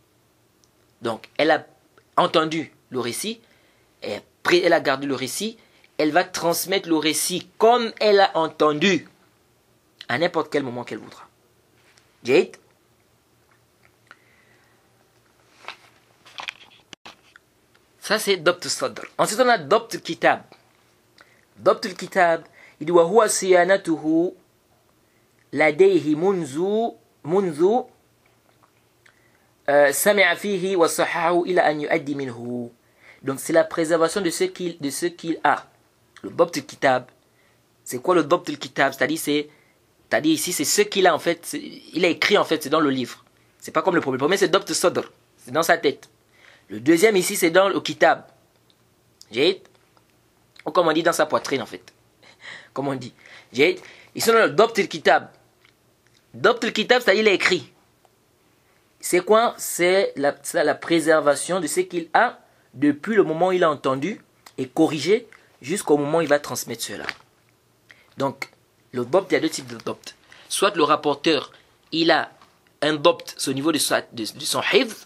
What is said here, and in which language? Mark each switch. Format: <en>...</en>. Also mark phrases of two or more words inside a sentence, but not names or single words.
<fr>Donc, elle a entendu le récit, elle a gardé le récit, elle va transmettre le récit comme elle a entendu à n'importe quel moment qu'elle voudra. Jade. Ça c'est</fr> <ar>ضبط الصدر.</ar> <fr>Ensuite on a</fr> <ar>ضبط الكتاب. ضبط الكتاب,</ar> <fr>il dit</fr> <ar>وهو صيانته لديه منذ سمع فيه وصححه إلى أن يؤدي منه.</ar> <fr>Donc c'est la préservation de ce qu'il a.</fr> <ar>Le ضبط الكتاب.</ar> <fr>C'est quoi le</fr> <ar>ضبط الكتاب?</ar> <fr>C'est-à-dire ici c'est ce qu'il a en fait. Il a écrit en fait, c'est dans le livre. C'est pas comme le premier. Le premier c'est</fr> <ar>ضبط الصدر.</ar> <fr>C'est dans sa tête. Le deuxième ici c'est dans le Kitab. Ou comme on dit dans sa poitrine en fait. Comme on dit. Ils sont dans le</fr> <ar>ضبط الكتاب. ضبط الكتاب,</ar> <fr>c'est-à-dire il a écrit. C'est quoi? C'est la préservation de ce qu'il a depuis le moment où il a entendu et corrigé jusqu'au moment où il va transmettre cela. Donc, le Dabt, il y a deux types de Dabt. Soit le rapporteur, il a un Dabt au niveau de son hifz.</fr>